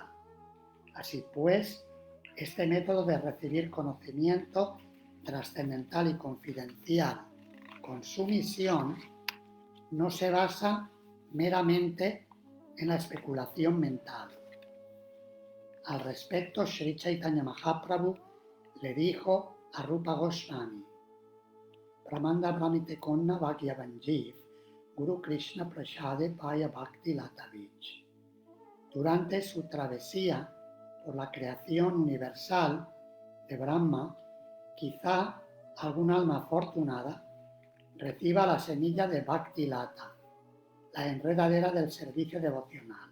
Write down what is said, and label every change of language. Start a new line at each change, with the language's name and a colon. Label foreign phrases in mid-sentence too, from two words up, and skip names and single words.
Spanish: Así pues, este método de recibir conocimiento trascendental y confidencial con sumisión no se basa meramente en la especulación mental. Al respecto,
Bangla: Sri Chaitanya Mahaprabhu
Spanish: le dijo a
Bangla: Rupa Goswami: ব্রহ্মাণ্ড ভ্রমিতে কোন ভাগ্যবান্‌জীব গুরু কৃষ্ণ প্রসাদে পায় ভক্তি লতাবীজ.
Spanish: Durante su travesía por la creación universal de Brahma, quizá algún alma afortunada reciba la semilla de Bhakti Lata, la enredadera del servicio devocional.